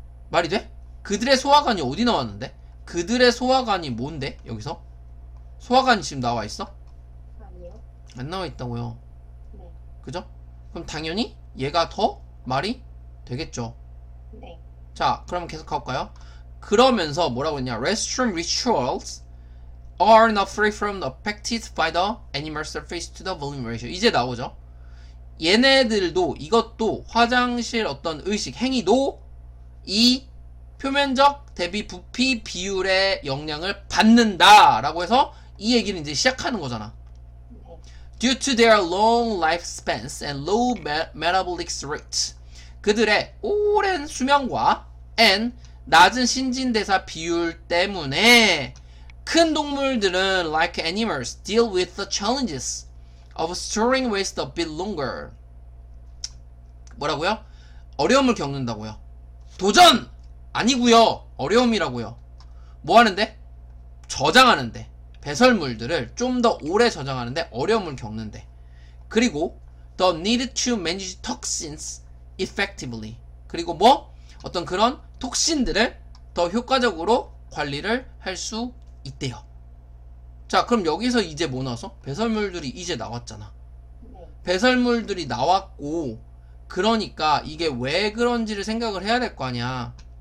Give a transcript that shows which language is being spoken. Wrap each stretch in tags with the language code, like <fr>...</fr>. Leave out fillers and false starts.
<ko>말이 돼? 그들의 소화관이 어디 나왔는데? 그들의 소화관이 뭔데? 여기서? 소화관이 지금 나와 있어? 아니요. 안 나와 있다고요. 네. 그죠? 그럼 당연히 얘가 더 말이 되겠죠. 네. 자, 그럼 계속 가볼까요? 그러면서 뭐라고 했냐?</ko> <en>Restroom rituals are not free from affected by the animal surface to the volume ratio.</en> <ko>이제 나오죠. 얘네들도, 이것도 화장실 어떤 의식, 행위도 이 표면적 대비 부피 비율의 영향을 받는다라고 해서 이 얘기를 이제 시작하는 거잖아. 네.</ko> <en>Due to their long lifespans and low metabolic rate.</en> <ko>그들의 오랜 수명과 and 낮은 신진대사 비율 때문에 큰 동물들은</ko> <en>like animals deal with the challenges of storing waste a bit longer.</en> <ko>뭐라고요? 어려움을 겪는다고요. 도전! 아니고요. 어려움이라고요. 뭐 하는데? 저장하는데. 배설물들을 좀 더 오래 저장하는데 어려움을 겪는데. 그리고</ko> <en>the need to manage toxins effectively.</en> <ko>그리고 뭐? 어떤 그런 톡신들을 더 효과적으로 관리를 할 수 있대요. 자, 그럼 여기서 이제 뭐 나왔어? 배설물들이 이제 나왔잖아. 네. 배설물들이 나왔고, 그러니까 이게 왜 그런지를 생각을 해야 될 거 아니야.</ko>